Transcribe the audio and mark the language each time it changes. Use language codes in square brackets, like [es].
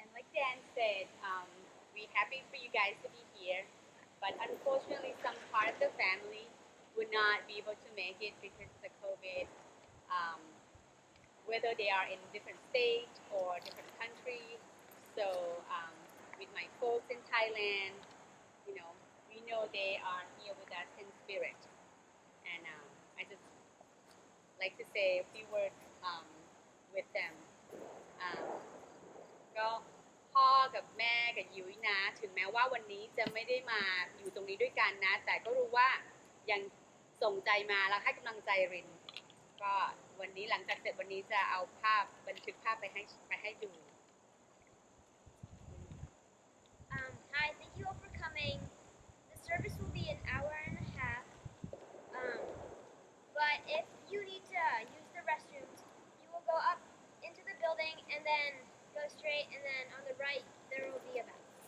[en] Dan said, we're happy for you guys to be here, but unfortunately some part of the family would not be able to make it because of the COVID, whether they are in different states or different countries. So with my folks in Thailand, we know they are here with us in spirit. And I just like to say a few words with them. [th] ก็พ่อกับแม่กับยุ้ยนะถึงแม้ว่าวันนี้จะไม่ได้มาอยู่ตรงนี้ด้วยกันนะแต่ก็รู้ว่ายังส่งใจมาแล้วให้กำลังใจรินก็วันนี้หลังจากเสร็จวันนี้จะเอาภาพบันทึกภาพไปให้ดู [en] Hi, thank you all for coming. The service will be an hour and a half. But if you need to use the restrooms, you will go up into the building and then go straight, and then on the right there will be a bathroom.